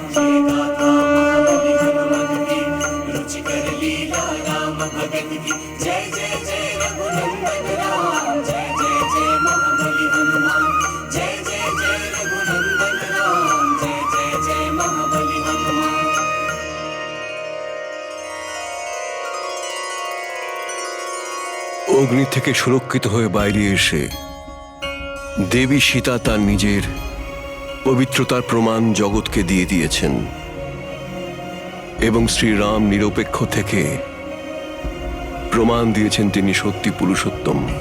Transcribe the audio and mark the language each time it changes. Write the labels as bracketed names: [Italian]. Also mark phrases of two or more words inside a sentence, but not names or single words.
[Hindi] रुचिकर लीला राम भगत की, जय जय जय रघुनंदन राम। जय जय जय महाबली हनुमान। जय जय जय रघुनंदन राम। जय जय जय महाबली हनुमान। [Bangla] অগ্নি থেকে সুরক্ষিত হয়ে বাইরে এসে দেবী সীতা তার নিজের পবিত্রতার প্রমাণ জগৎকে দিয়ে দিয়েছেন, এবং শ্রীরাম নিরপেক্ষ থেকে প্রমাণ দিয়েছেন তিনি সত্যি পুরুষোত্তম।